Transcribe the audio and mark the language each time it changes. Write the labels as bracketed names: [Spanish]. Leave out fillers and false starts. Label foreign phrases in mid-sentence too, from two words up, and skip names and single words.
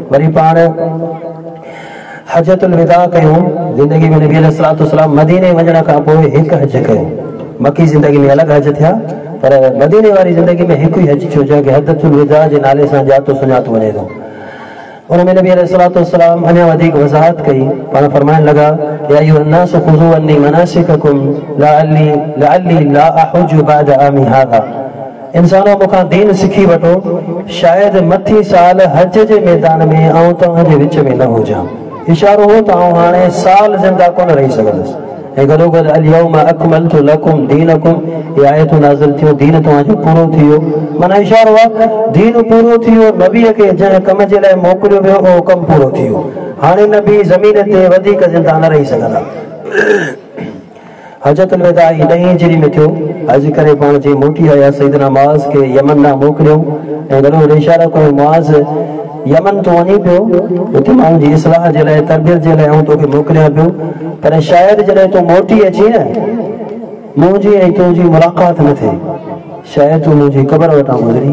[Sindhi] वरी पाण हजतुल विदा कयूं, ज़िंदगी में नबी अलैहिस्सलाम मदीने वञण खां पोइ हिकु हज कयो। मकी ज़िंदगी में अलॻि हज थिया, पर मदीने वारी ज़िंदगी में हिकु ई हज थियो, जंहिंखे हजतुल विदा जे नाले सां ॼातो सुञातो वञे थो। उनमें नबी अलैहिस्सलाम अञा वधीक वज़ाहत कई। پاڻ فرمائڻ لڳا [Arabic] يا أيها الناس خذوا عني مناسككم لعلي لا أحج بعد عامي هذا, [Sindhi] इंसानो मूंखां दीन सिखी वठो, शायदि मथी साल हज जे मैदान में आउं तव्हांजे विच में न हुजां। इशारो हो त आउं हाणे साल ज़िंदा कोन रही सघंदुसि। ۽ گڏو گڏ [Arabic] اليوم أكملت لكم دينكم, [Sindhi] ये आयत नाज़िल थियो, दीन तव्हांजो पूरो थी वियो। माना इशारो आहे दीन पूरो थी वियो, नबीअ खे जंहिं कम जे लाइ मोकिलियो वियो उहो कमु पूरो थी वियो। हाणे नबी ज़मीन ते वधीक ज़िंदा न रही सघंदा। हजतुल विदा 9 हिजरी में थियो। हज करे पाण जे मोटी आया, सैयदना मुआज़ खे यमन ॾांहुं मोकिलियो ऐं गॾो गॾु इशारो कयो मुआज़ यमन तो वञी पियो, उते माण्हुनि जी इस्लाह जे लाइ, तरबियत जे लाइ आउं तोखे मोकिलियां पियो, पर शायदि जॾहिं तूं मोटी अची न मुंहिंजी ऐं तुंहिंजी मुलाक़ात न थिए, शायदि तूं मुंहिंजी क़बर वटां गुज़री।